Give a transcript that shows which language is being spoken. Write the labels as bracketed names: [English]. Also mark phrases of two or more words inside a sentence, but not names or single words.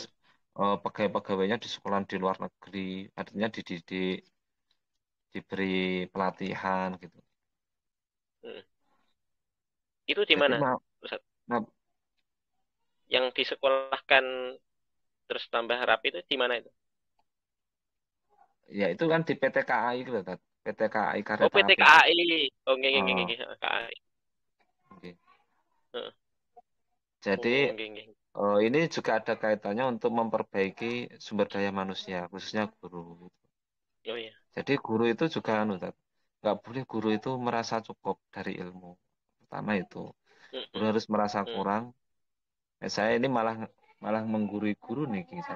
[Indonesian] pegawai-pegawainya di sekolah di luar negeri, artinya dididik, diberi pelatihan gitu. Hmm. Itu di Jadi mana, Ustaz? ma- Yang disekolahkan terus tambah rapi itu di mana itu? Ya itu kan di PT KAI gitu, Tat. PT KAI Oh, Kereta PT Api. KAI. [Javanese] Oh, nggih nggih nggih [Indonesian] Oh, nggih, KAI. oke. Heeh. Jadi [Javanese] Oh, nggih nggih. [Indonesian] ini juga ada kaitannya untuk memperbaiki sumber daya manusia, khususnya guru. Oh iya. Jadi guru itu juga Tat. Nggak boleh guru itu merasa cukup dari ilmu. Pertama itu, guru Heeh. harus merasa Heeh. kurang. Saya ini malah malah menggurui guru nih, Ki, saya.